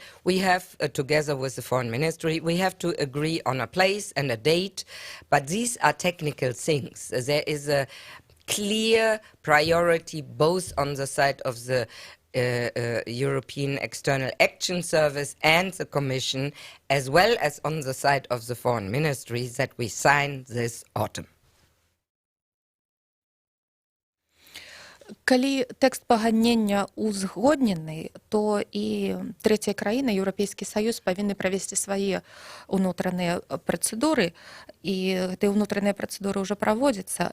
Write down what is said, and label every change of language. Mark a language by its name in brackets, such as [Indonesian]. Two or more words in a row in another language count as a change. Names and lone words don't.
[English] We have, together with the Foreign Ministry, we have to agree on a place and a date, but these are technical things. There is a clear priority both on the side of the European External Action Service and the Commission, as well as on the side of the Foreign Ministry, that we sign this autumn. [Belarusian] Калі тэкст пагаднення узгоднены, то і трэція краіны, Еўрапейскі Саюз, павінны правесці свае ўнутраныя працэдуры, і гэтыя ўнутраныя працэдуры ўжо праводзяцца.